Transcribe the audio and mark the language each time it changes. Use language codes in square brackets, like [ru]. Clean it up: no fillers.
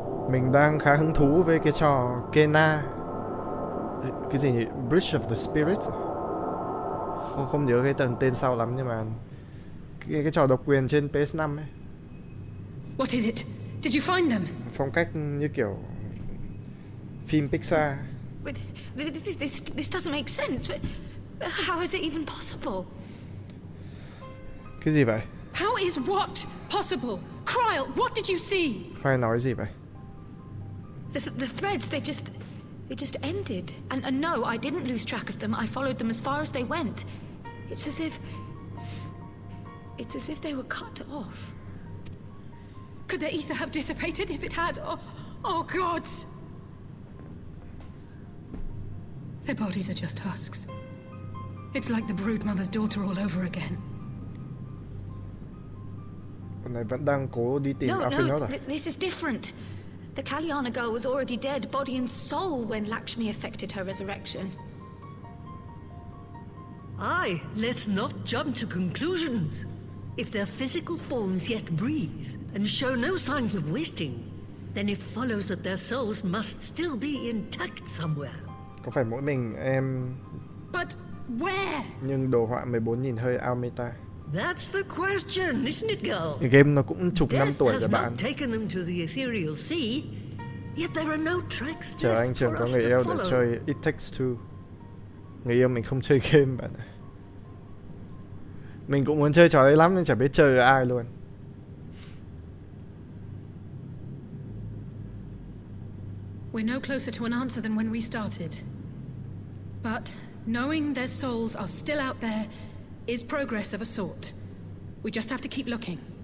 [vi] Mình đang khá hứng thú với cái trò Kena. Cái gì nhỉ? Bridge of the Spirit. Không nhớ cái tên sau lắm, nhưng mà cái trò độc quyền trên PS5 ấy. [en] What is it? Did you find them? [vi] Phong cách như kiểu phim Pixar. [en] But this doesn't make sense. How is it even possible? [vi] Cái gì vậy? [en] How is what possible? Cryle, what did you see? [vi] Khoai nói gì vậy? [en] The threads, they just ended. And no, I didn't lose track of them. I followed them as far as they went. It's as if they were cut off. Could the ether have dissipated if it had? Oh gods! Their bodies are just husks. It's like the broodmother's daughter all over again. [vi] Con này vẫn đang cố đi tìm Alphinaud à? [en] This is different. The Kalyana girl was already dead, body and soul, when Lakshmi effected her resurrection. Aye, let's not jump to conclusions. If their physical forms yet breathe and show no signs of wasting, then it follows that their souls must still be intact somewhere. [vi] Có phải mỗi mình em... [en] But where? [vi] Nhưng đồ họa 14 nhìn hơi ao meta. [en] That's the question, isn't it, girl? [vi] Cái game nó cũng chục năm tuổi rồi bạn. [en] Taken them to the ethereal sea, yet there are no tracks [vi] Chờ anh Trường có người yêu để chơi It Takes Two. Người yêu mình không chơi game bạn ạ. Mình cũng muốn chơi trò đấy lắm nhưng chả biết chơi với ai luôn. [en] We're no closer to an answer than when we started. But knowing their souls are still out there is progress of a sort. We just have to keep looking.